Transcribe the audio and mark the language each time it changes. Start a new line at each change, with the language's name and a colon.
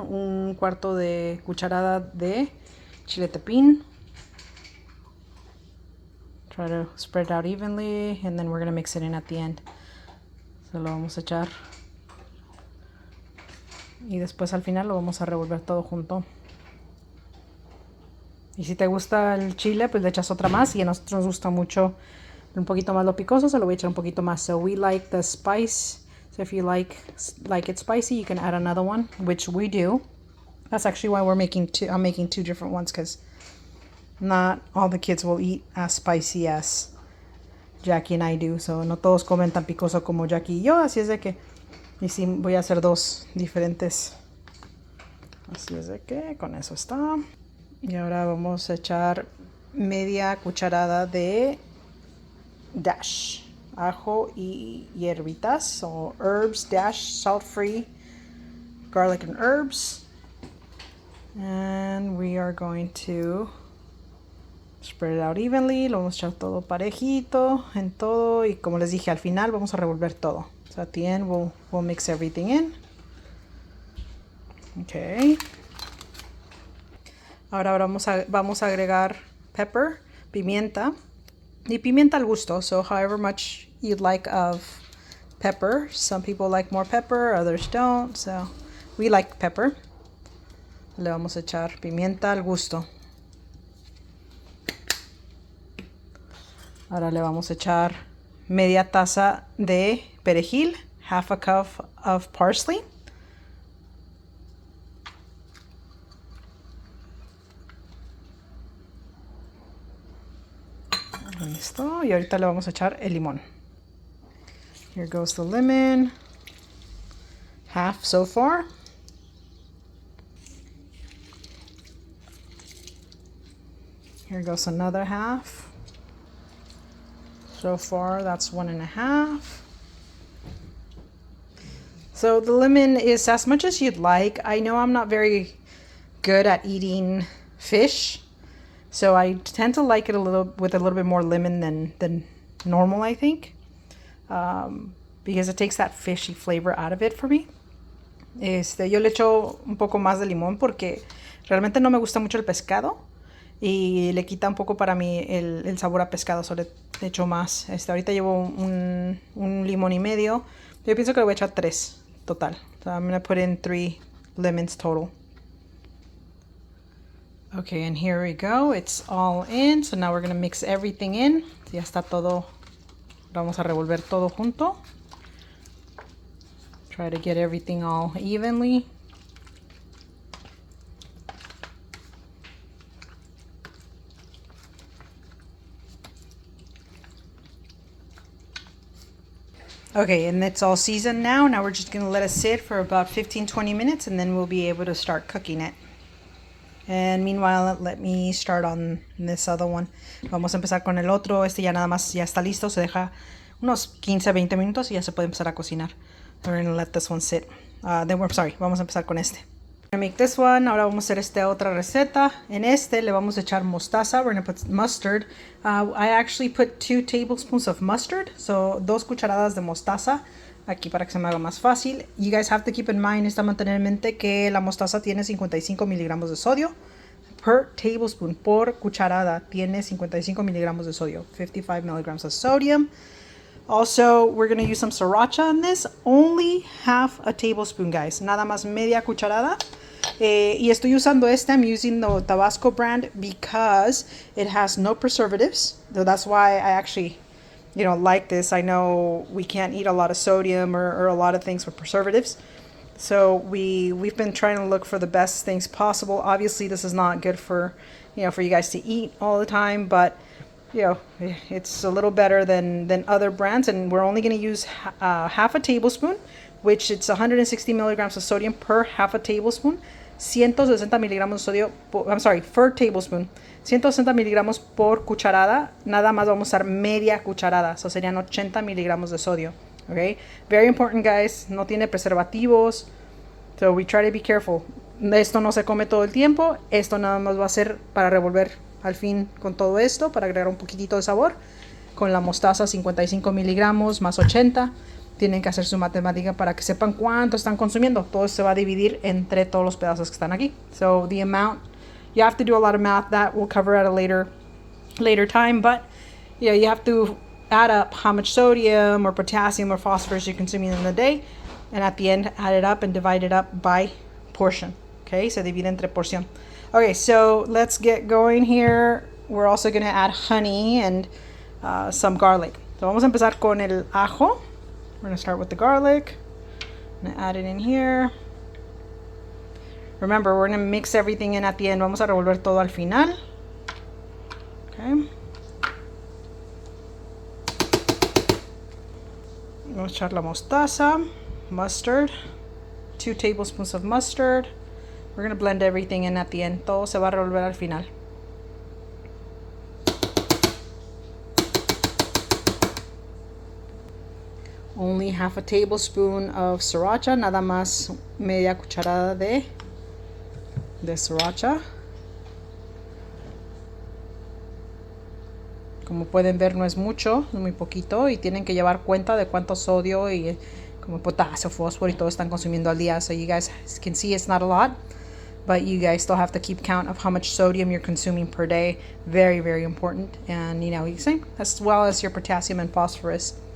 Spanish: 1/4 de cucharada de chile tepín.
English: Try to spread it out evenly, and then we're going to mix it in at the end.
Spanish: So lo vamos a echar. Y después al final lo vamos a revolver todo junto. Y si te gusta el chile, pues le echas otra más. Y a nosotros nos gusta mucho un poquito más lo picoso, se lo voy a echar un poquito más.
English: So we like the spice. So if you like it spicy, you can add another one, which we do. That's actually why I'm making 2 different ones, because not all the kids will eat as spicy as Jackie and I do.
Spanish: So no todos comen tan picoso como Jackie y yo. Así es de que sí, voy a hacer 2 diferentes. Así es de que con eso está. Y ahora vamos a echar media cucharada de dash, ajo y hierbitas,
English: so herbs, dash, salt free, garlic and herbs. And we are going to spread it out evenly.
Spanish: Lo vamos a echar todo parejito en todo, y como les dije, al final vamos a revolver todo.
English: So at the end we'll mix everything in. Okay.
Spanish: Ahora vamos a agregar pepper, pimienta, y pimienta al gusto.
English: So however much you'd like of pepper. Some people like more pepper, others don't. So we like pepper.
Spanish: Le vamos a echar pimienta al gusto. Ahora le vamos a echar media taza de perejil, 1/2 cup of parsley. Listo. Y ahorita le vamos a echar el limón.
English: Here goes the lemon. 1/2 so far. Here goes another 1/2. So far, that's 1.5. So the lemon is as much as you'd like. I know I'm not very good at eating fish, so I tend to like it with a little bit more lemon than normal, I think, because it takes that fishy flavor out of it for me.
Spanish: Yo le echo un poco más de limón porque realmente no me gusta mucho el pescado y le quita un poco para mí el sabor a pescado. So le le echo más. Ahorita llevo un limón y medio. Yo pienso que le voy a echar 3 total.
English: So I'm going to put in 3 lemons total. Okay, and here we go. It's all in. So now we're going to mix everything in.
Spanish: Ya está todo. Vamos a revolver todo junto.
English: Try to get everything all evenly. Okay, and it's all seasoned now. Now we're just going to let it sit for about 15-20 minutes and then we'll be able to start cooking it. And meanwhile, let me start on this other one.
Spanish: Vamos a empezar con el otro. Este ya nada más ya está listo. Se deja unos 15-20 minutos y ya se puede empezar a cocinar.
English: We're going to let this one sit.
Spanish: Vamos a empezar con este.
English: We're going to make this one.
Spanish: Ahora vamos a hacer esta otra receta. En este le vamos a echar mostaza.
English: We're going to put mustard. I actually put 2 tablespoons of mustard.
Spanish: So 2 cucharadas de mostaza. Aquí para que se me haga más fácil.
English: You guys have to keep in mind,
Spanish: está mantener en mente que la mostaza tiene 55 miligramos de sodio.
English: Per tablespoon,
Spanish: por cucharada, tiene 55 miligramos de sodio.
English: 55 milligrams of sodium. Also, we're going to use some sriracha in this. Only half a tablespoon, guys.
Spanish: Nada más media cucharada. Y estoy usando este.
English: I'm using the Tabasco brand because it has no preservatives. So that's why I actually, like this. I know we can't eat a lot of sodium or a lot of things with preservatives. So we've been trying to look for the best things possible. Obviously, this is not good for you guys to eat all the time, but it's a little better than other brands. And we're only going to use half a tablespoon, which it's 160 milligrams of sodium per half a tablespoon.
Spanish: 160 miligramos de sodio,
English: per tablespoon.
Spanish: 160 miligramos por cucharada. Nada más vamos a usar media cucharada. So serían 80 miligramos de sodio. Okay?
English: Very important, guys.
Spanish: No tiene preservativos.
English: So we try to be careful.
Spanish: Esto no se come todo el tiempo. Esto nada más va a ser para revolver al fin con todo esto, para agregar un poquitito de sabor. Con la mostaza 55 miligramos más 80. Tienen que hacer su matemática para que sepan cuánto están consumiendo. Todo se va a dividir entre todos los pedazos que están aquí.
English: So the amount, you have to do a lot of math. That we'll cover at a later time. But you have to add up how much sodium or potassium or phosphorus you're consuming in the day. And at the end, add it up and divide it up by portion. Okay,
Spanish: se divide entre porción.
English: Okay, so let's get going here. We're also going to add honey and some garlic.
Spanish: So vamos a empezar con el ajo.
English: We're going to start with the garlic. I'm going to add it in here. Remember, we're going to mix everything in at the end.
Spanish: Vamos a revolver todo al final.
English: Okay.
Spanish: Vamos a echar la mostaza, mustard,
English: 2 tablespoons of mustard. We're going to blend everything in at the end.
Spanish: Todo se va a revolver al final.
English: Only half a tablespoon of sriracha,
Spanish: nada más media cucharada de sriracha. Como pueden ver, no es mucho, es muy poquito y tienen que llevar cuenta de cuánto sodio y como potasio, fósforo y todo están consumiendo al día.
English: So you guys can see it's not a lot, but you guys still have to keep count of how much sodium you're consuming per day. Very, very important. And same as well as your potassium and phosphorus.